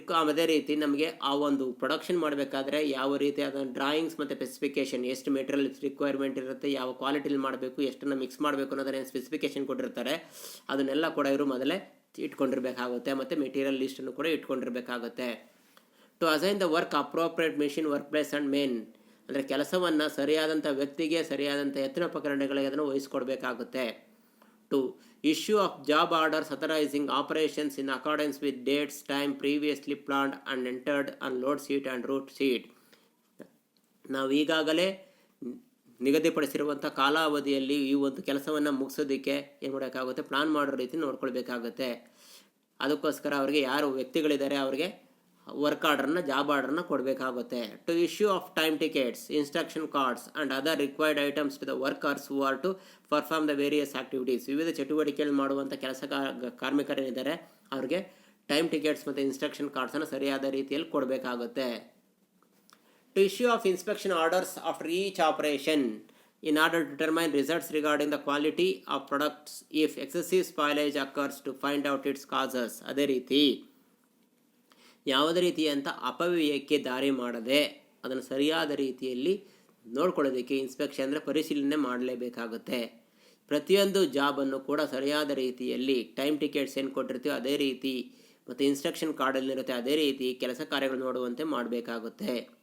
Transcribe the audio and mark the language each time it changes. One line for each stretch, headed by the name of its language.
Kannada: ಅದೇ ರೀತಿ ನಮಗೆ ಆ ಒಂದು ಪ್ರೊಡಕ್ಷನ್ ಮಾಡಬೇಕಾದ್ರೆ ಯಾವ ರೀತಿ ಅದನ್ನು ಡ್ರಾಯಿಂಗ್ಸ್ ಮತ್ತು ಸ್ಪೆಸಿಫಿಕೇಷನ್, ಎಷ್ಟು ಮೆಟೀರಿಯಲ್ ರಿಕ್ವೈರ್ಮೆಂಟ್ ಇರುತ್ತೆ, ಯಾವ ಕ್ವಾಲಿಟಿಲಿ ಮಾಡಬೇಕು, ಎಷ್ಟನ್ನು ಮಿಕ್ಸ್ ಮಾಡಬೇಕು ಅನ್ನೋದನ್ನು ಸ್ಪೆಸಿಫಿಕೇಷನ್ ಕೊಟ್ಟಿರ್ತಾರೆ. ಅದನ್ನೆಲ್ಲ ಕೂಡ ಇವರು ಮೊದಲೇ ಇಟ್ಕೊಂಡಿರಬೇಕಾಗುತ್ತೆ ಮತ್ತು ಮೆಟೀರಿಯಲ್ ಲಿಸ್ಟನ್ನು ಕೂಡ ಇಟ್ಕೊಂಡಿರಬೇಕಾಗುತ್ತೆ.
English: to assign the work appropriate machine, work place and men
Kannada: ಅಂದರೆ ಕೆಲಸವನ್ನು ಸರಿಯಾದಂಥ ವ್ಯಕ್ತಿಗೆ ಸರಿಯಾದಂಥ ಯಂತ್ರೋಪಕರಣಗಳಿಗೆ ಅದನ್ನು ವಹಿಸ್ಕೊಡ್ಬೇಕಾಗುತ್ತೆ.
English: To issue of job orders authorizing operations in accordance with dates, time previously planned and entered on load sheet and route sheet.
Kannada: ನಾವು ಈಗಾಗಲೇ ನಿಗದಿಪಡಿಸಿರುವಂಥ ಕಾಲಾವಧಿಯಲ್ಲಿ ಈ ಒಂದು ಕೆಲಸವನ್ನು ಮುಗಿಸೋದಕ್ಕೆ ಏನು ಮಾಡೋಕ್ಕಾಗುತ್ತೆ, ಪ್ಲಾನ್ ಮಾಡೋ ರೀತಿ ನೋಡ್ಕೊಳ್ಬೇಕಾಗುತ್ತೆ. ಅದಕ್ಕೋಸ್ಕರ ಅವರಿಗೆ ಯಾರು ವ್ಯಕ್ತಿಗಳಿದ್ದಾರೆ ಅವರಿಗೆ ವರ್ಕ್ ಆರ್ಡರ್ನ, ಜಾಬ್ ಆರ್ಡರ್ನ ಕೊಡಬೇಕಾಗುತ್ತೆ.
English: To issue of time tickets, instruction cards and other required items to the workers who are to perform the various activities.
Kannada: ವಿವಿಧ ಚಟುವಟಿಕೆಗಳು ಮಾಡುವಂಥ ಕಾರ್ಮಿಕರೇನಿದ್ದಾರೆ ಅವ್ರಿಗೆ ಟೈಮ್ ಟಿಕೆಟ್ಸ್ ಮತ್ತು ಇನ್ಸ್ಟ್ರಕ್ಷನ್ ಕಾರ್ಡ್ಸನ್ನು ಸರಿಯಾದ ರೀತಿಯಲ್ಲಿ ಕೊಡಬೇಕಾಗುತ್ತೆ.
English: To issue of inspection orders after each operation, in order to determine results regarding the quality of products if excessive spoilage occurs to find out its causes.
Kannada: ಅದೇ ರೀತಿ ಯಾವುದೇ ರೀತಿಯಂಥ ಅಪವ್ಯಯಕ್ಕೆ ದಾರಿ ಮಾಡದೆ ಅದನ್ನು ಸರಿಯಾದ ರೀತಿಯಲ್ಲಿ ನೋಡ್ಕೊಳ್ಳೋದಕ್ಕೆ ಇನ್ಸ್ಪೆಕ್ಷನ್ ಅಂದರೆ ಪರಿಶೀಲನೆ ಮಾಡಲೇಬೇಕಾಗುತ್ತೆ. ಪ್ರತಿಯೊಂದು ಜಾಬನ್ನು ಕೂಡ ಸರಿಯಾದ ರೀತಿಯಲ್ಲಿ ಟೈಮ್ ಟಿಕೆಟ್ಸ್ ಏನು ಕೊಟ್ಟಿರ್ತೀವಿ ಅದೇ ರೀತಿ ಮತ್ತು ಇನ್ಸ್ಟ್ರಕ್ಷನ್ ಕಾರ್ಡಲ್ಲಿರುತ್ತೆ ಅದೇ ರೀತಿ ಕೆಲಸ ಕಾರ್ಯಗಳು ನೋಡುವಂತೆ ಮಾಡಬೇಕಾಗುತ್ತೆ.